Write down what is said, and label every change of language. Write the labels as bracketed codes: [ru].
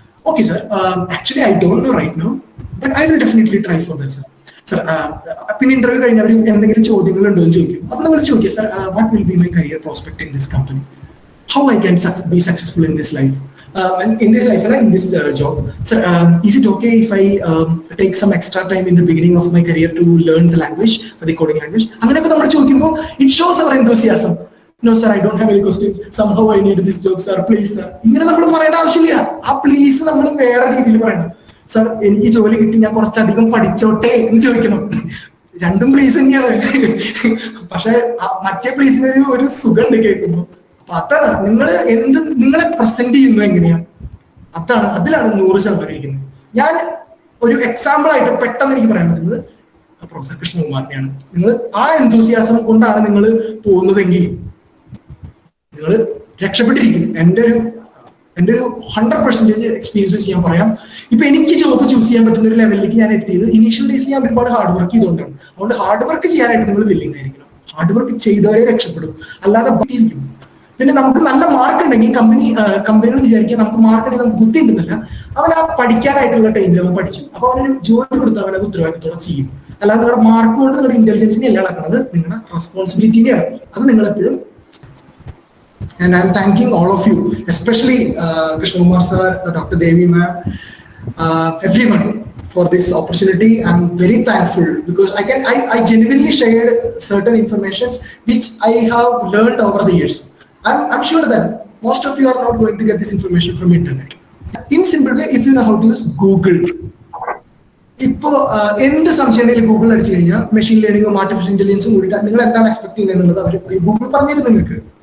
[en] Okay sir, actually I don't know right now, but I will definitely try for that sir. [ml] Sir, പിന്നെ interview കഴിഞ്ഞാൽ അവർ എന്തെങ്കിലും ചോദ്യങ്ങൾ ഉണ്ടോ എന്ന് ചോദിക്കും. അപ്പൊ നിങ്ങൾ ചോദിക്കുക, [en] Sir what will be my career prospect in this company, how I can be successful in this life and in this job. Sir, is it okay if I take some extra time in the beginning of my career to learn the language, the coding language? [ml] അങ്ങനെയൊക്കെ നമ്മൾ ചോദിക്കുമ്പോൾ [en] it shows our enthusiasm. No sir, I don't have any questions, somehow I need this job sir, please sir. [ml] ഇങ്ങനെ നമ്മൾ പറയേണ്ട ആവശ്യമില്ല. ആ please നമ്മൾ വേറെ രീതിയിൽ പറയണം. സർ, എനിക്ക് ജോലി കിട്ടി, ഞാൻ കുറച്ചധികം പഠിച്ചോട്ടെ എന്ന് ചോദിക്കണം. രണ്ടും പ്ലീസ് തന്നെയാണ്. പക്ഷെ മറ്റേ പ്ലീസിന് ഒരു സുഖമുണ്ട് കേൾക്കുമ്പോൾ. അപ്പൊ അതാണ് നിങ്ങളെ പ്രസന്റ് ചെയ്യുന്നത് എങ്ങനെയാണ്, അതിലാണ് 100% ഇരിക്കുന്നത്. ഞാൻ ഒരു എക്സാമ്പിൾ ആയിട്ട് പെട്ടെന്ന് എനിക്ക് പറയാൻ പറ്റുന്നത് പ്രൊഫസർ കൃഷ്ണകുമാറിനെയാണ്. നിങ്ങൾ ആ എന്തൂസിയാസം കൊണ്ടാണ് നിങ്ങൾ പോകുന്നതെങ്കിൽ നിങ്ങൾ രക്ഷപ്പെട്ടിരിക്കും. എൻ്റെ ഒരു 100% എക്സ്പീരിയൻസ് വെച്ച് ഞാൻ പറയാം. ഇപ്പൊ എനിക്ക് ജോബ് ചൂസ് ചെയ്യാൻ പറ്റുന്ന ഒരു ലെവലിലേക്ക് ഞാൻ എത്തിയത് ഇനീഷ്യൽ ഡേയ്സിൽ ഞാൻ ഒരുപാട് ഹാർഡ് വർക്ക് ചെയ്തുകൊണ്ടാണ്. അതുകൊണ്ട് ഹാർഡ് വർക്ക് ചെയ്യാനായിട്ട് നിങ്ങൾ വില്ലിങ് ആയിരിക്കണം. ഹാർഡ് വർക്ക് ചെയ്തവരെ രക്ഷപ്പെടും, അല്ലാതെ ഇരിക്കും. പിന്നെ നമുക്ക് നല്ല മാർക്ക് ഉണ്ടെങ്കിൽ കമ്പനികൾ വിചാരിക്കുക നമുക്ക് മാർക്ക് ഉണ്ടെങ്കിൽ നമുക്ക് ബുദ്ധി ഉണ്ടെന്നല്ല, അവൻ ആ പഠിക്കാനായിട്ടുള്ള ടൈമിൽ അവൻ പഠിച്ചു. അപ്പൊ അവനൊരു ജോലി കൊടുത്ത് അവനത് ഉത്തരവാദിത്തോടെ ചെയ്യും. അല്ലാതെ നിങ്ങളുടെ മാർക്ക് കൊണ്ട് നിങ്ങളുടെ ഇന്റലിജൻസിനെ അല്ല നടക്കുന്നത്, നിങ്ങളുടെ റെസ്പോൺസിബിലിറ്റിനെയാണ്. അത് നിങ്ങൾ എപ്പോഴും. [en] And I'm thanking all of you, especially Krishnakumar sir, Dr. Devi ma'am, everyone for this opportunity. I'm very thankful because I genuinely shared certain informations which I have learned over the years. I'm sure that most of you are not going to get this information from internet. In simple way, if you know how to use Google, [ml] ഇപ്പോ എന്ത് സംശയം ഉണ്ടെങ്കിലും Google അടിച്ചു കഴിഞ്ഞാൽ machine ലേണിംഗും artificial ഇന്റലിജൻസും കൂടിയിട്ട് നിങ്ങൾ എന്താണ് expect ചെയ്യുന്നത് അവർ ഗൂഗിൾ പറഞ്ഞിരുന്നു നിങ്ങൾക്ക്.